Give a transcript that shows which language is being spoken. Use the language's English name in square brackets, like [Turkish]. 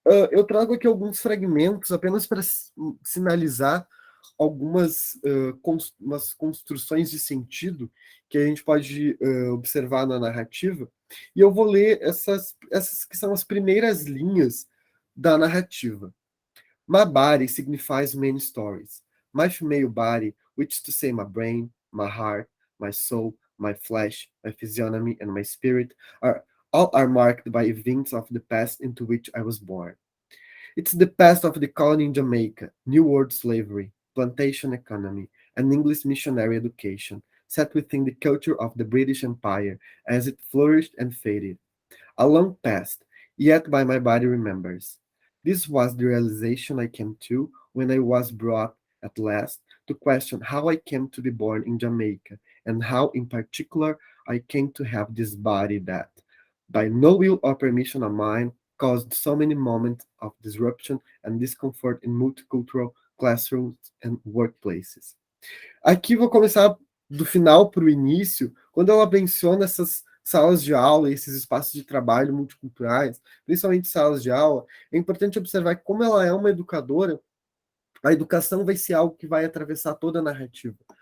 [Portuguese] Eu trago aqui alguns fragmentos apenas para sinalizar algumas umas construções de sentido que a gente pode observar na narrativa, e eu vou ler essas que são as primeiras linhas da narrativa. [English] My body signifies many stories. My female body, which is to say my brain, my heart, my soul, my flesh, my physiognomy, and my spirit, all are marked by events of the past into which I was born. It's the past of the colony in Jamaica, New World slavery, plantation economy, and English missionary education, set within the culture of the British Empire as it flourished and faded. A long past, yet by my body remembers. This was the realization I came to when I was brought at last to question how I came to be born in Jamaica, and how, in particular, I came to have this body that, by no will or permission of mine, caused so many moments of disruption and discomfort in multicultural classrooms and workplaces. [Portuguese] Aqui vou começar do final para o início, quando ela menciona essas salas de aula e esses espaços de trabalho multiculturais, principalmente salas de aula, é importante observar que, como ela é uma educadora, a educação vai ser algo que vai atravessar toda a narrativa.